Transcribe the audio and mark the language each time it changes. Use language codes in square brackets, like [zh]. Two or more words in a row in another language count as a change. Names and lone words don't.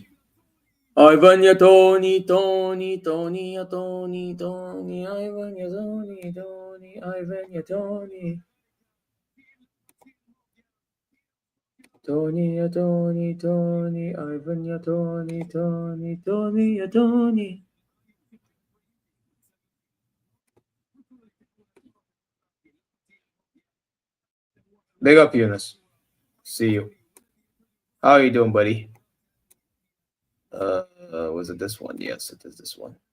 [en] Ivan ya Tony, Tony, Tony ya Tony, Tony, Ivan ya Tony, Tony, Ivan ya Tony. Tony ya Tony, Tony, Ivan ya Tony, Tony, Tony ya Tony. Big up, Eunice. See you. How are you doing, buddy? Was it this one? Yes, it is this one.